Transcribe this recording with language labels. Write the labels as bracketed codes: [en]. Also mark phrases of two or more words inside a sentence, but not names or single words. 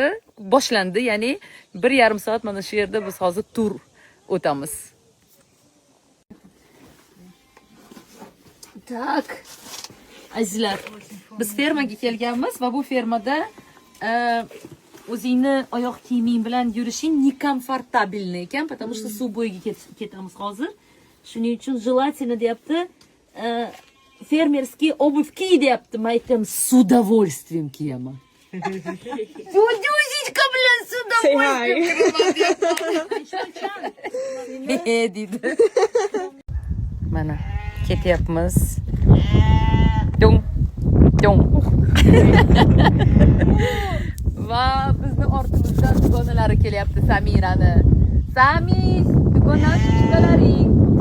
[uz] Boshlandi, ya'ni 1,5 soat mana shu yerda biz hozir tur o'tamiz. Tak. Azizlar, biz fermaga kelganmiz va bu fermada o'zingni oyoq kiyiming bilan yurishing nekomfortabilni ekan, [ru] потому что [uz] suv bo'yiga ketamiz hozir. Shuning uchun желательно deyapti, [ru] фермерский обувь [uz] kiy deyapti. Men aytdim, [ru] с удовольствием [uz] kiyaman. Cho'cho'shka bilan [ru] с удовольствием [uz] deydi. Mana ketyapmiz. Dong, dong. Va bizni ortimizdan dugonalari kelyapti Samirani. Samir, dugonalaring.